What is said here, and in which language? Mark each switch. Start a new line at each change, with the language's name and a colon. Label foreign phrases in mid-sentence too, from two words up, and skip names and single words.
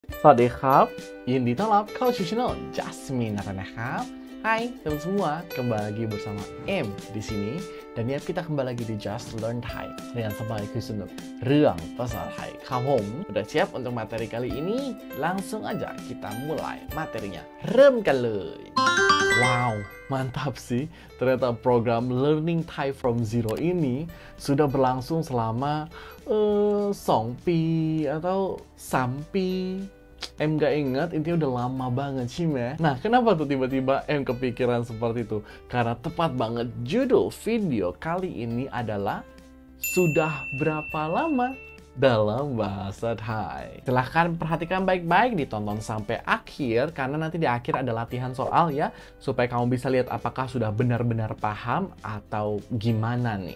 Thai: สวัสดีครับยินดีต้อนรับเข้าสู่ channel Jasmine นะครับ.
Indonesian: Hai teman semua, kembali lagi bersama M di sini. Dan ya kita kembali lagi di Just Learn Thai dengan sembari
Thai: sนุกเรื่องภาษาไทยครับผม.
Indonesian: Udah siap untuk materi kali ini? Langsung aja kita mulai materinya.
Thai: เริ่มกันเลย
Indonesian: Wow, mantap sih. Ternyata program Learning Thai from Zero ini sudah berlangsung selama 2 ปี atau 3 ปี Em gak ingat, intinya udah lama banget sih, meh. Nah, kenapa tuh tiba-tiba Em kepikiran seperti itu? Karena tepat banget judul video kali ini adalah Sudah Berapa Lama Dalam Bahasa Thai. Silahkan perhatikan baik-baik, ditonton sampai akhir, karena nanti di akhir ada latihan soal ya, supaya kamu bisa lihat apakah sudah benar-benar paham atau gimana nih.